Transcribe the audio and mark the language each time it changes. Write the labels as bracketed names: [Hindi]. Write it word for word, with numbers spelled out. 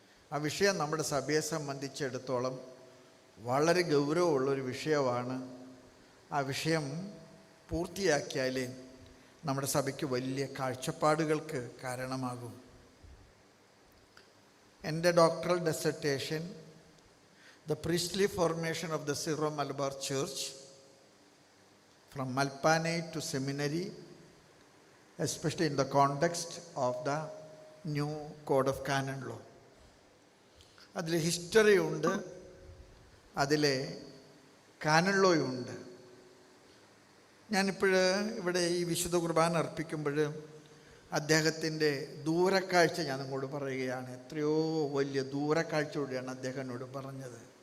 [Malayalam] ആ വിഷയം നമ്മുടെ സഭയെ സംബന്ധിച്ചിടത്തോളം വളരെ ഗൗരവമുള്ളൊരു വിഷയമാണ്. ആ വിഷയം പൂർത്തിയാക്കിയാലേ നമ്മുടെ സഭയ്ക്ക് വലിയ കാഴ്ചപ്പാടുകൾക്ക് കാരണമാകും. എൻ്റെ doctoral dissertation [English] The priestly formation of the Syro Malabar Church from Malpanai to seminary, especially in the context of the new Code of Canon Law. [Malayalam] അതിൽ ഹിസ്റ്ററി ഉണ്ട്, അതിലെ കാനൺ ലോയും ഉണ്ട്. ഞാനിപ്പോൾ ഇവിടെ ഈ വിശുദ്ധ കുർബാന അർപ്പിക്കുമ്പോൾ അദ്ദേഹത്തിൻ്റെ ദൂരക്കാഴ്ച ഞാൻ നിങ്ങളോട് പറയുകയാണ്. എത്രയോ വലിയ ദൂരക്കാഴ്ചയോടെയാണ് അദ്ദേഹം എന്നോട് പറഞ്ഞത്.